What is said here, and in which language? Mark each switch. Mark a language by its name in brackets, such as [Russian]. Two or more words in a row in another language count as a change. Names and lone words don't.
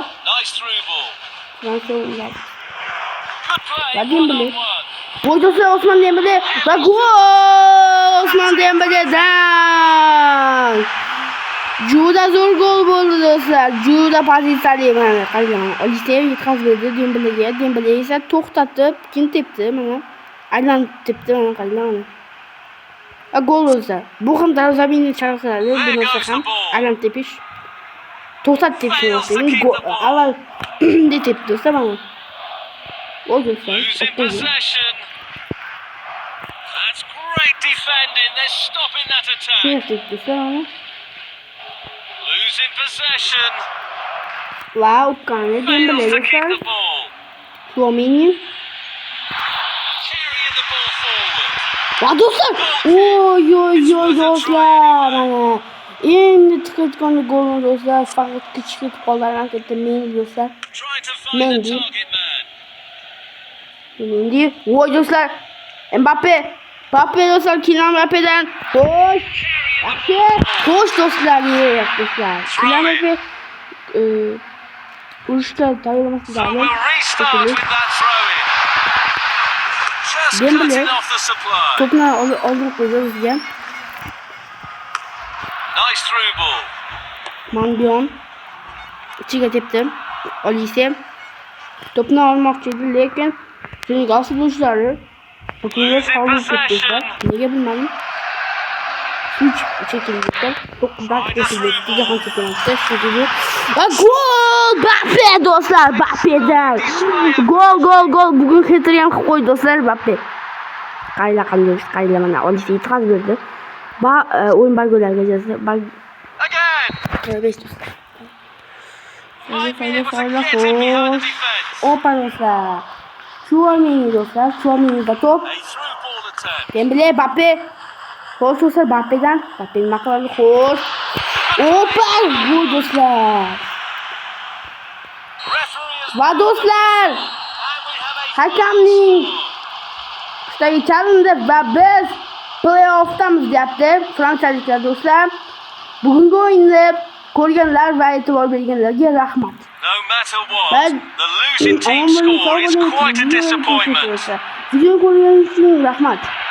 [English] Nice through ball. [Uzbek] Fransiya o'ynadi. [English] Good play, Vadim one on Bile. one. [Uzbek] Boy do'stlar, Osman Dembele va gol! Osman Dembeledan! Juda zo'r gol bo'ldi do'stlar. Juda pozitsiyali mana qarang. Olisev yetkazib berdi Dembelega. Dembele esa to'xtatib, kim tepdi mana. Aylanib tepdi mana qarang. Va gol do'stlar. Bu ham darvozabonni chaqiradi, bu narsa ham aylanib tepish. To'xtat tepish kerak. Gol avval de tepdi do'stlar mana. O do'stlar, [English] Losing [Uzbek] o'tdi. [English] possession. That's great defending. They're stopping that attack. [Uzbek] Kim tepdi do'stlar mana. [English] Losing possession. [Uzbek] Va o'tqani Dembele [English] Fails to keep [Uzbek] do'stlar. [English] the ball. Tchouaméni. Carrying the ball forward. [Uzbek] Va do'stlar, oy do'stlar, mana endi tiqayotgan golni do'stlar, faqat kichik ketib qoldi, harakatda Mendy do'stlar. [English] Trying to find Mendy. the target man. [Uzbek] Mendy, voy do'stlar, Mbappe do'stlar, Kylian Mbappe'dan xo'sh, yaxshi, xo'sh do'stlar, do'stlar. Kylian Mbappe urushga tayyorlanmoqda. [English] So we'll restart with that throw in. Just Dembele. cutting off the supply. [Uzbek] To'pni oldirib qo'ydi bizga. [English] Nice through ball. [Uzbek] Mandion ichiga tepdi. Olisev to'pni olmoqchi edi, lekin Senegal futbolchilari to'pni qoldirib ketdi. Nega bilmadim. Uch chekildi. 9dan kesildi. Jahon chempionatida shunday. Va gol! Mbappe do'stlar, Mbappedan. Gol. Bugun hat-trick ham qilib qo'ydi do'stlar, Mbappe. Qayla mana Olisev yetkazib berdi. Va o'yin balgolarga jazza. [English] Again. [Uzbek] 5 do'stlar. [English] Might be able to get in behind the defence. [Uzbek] Opa do'stlar. Chouameni do'stlar, Chouameni'da to'p. [English] A through ball attempt. [Uzbek] Dembele, Mbappe. Xo'sh do'stlar, Mbappedan. Mbappe nima qiladi? Xo'sh. Opa, gol do'stlar. [English] Referee has [Uzbek] Va do'stlar, [English] and we have a [Uzbek] hakamning hushtagiga chalindi va biz play-offdamiz deyapti fransiyaliklar do'stlar. Bugungi o'yinni ko'rganlar va e'tibor berganlarga rahmat. [English] No matter what, Ben the losing team score is quite a disappointment. [Uzbek] Video ko'rganingiz uchun rahmat.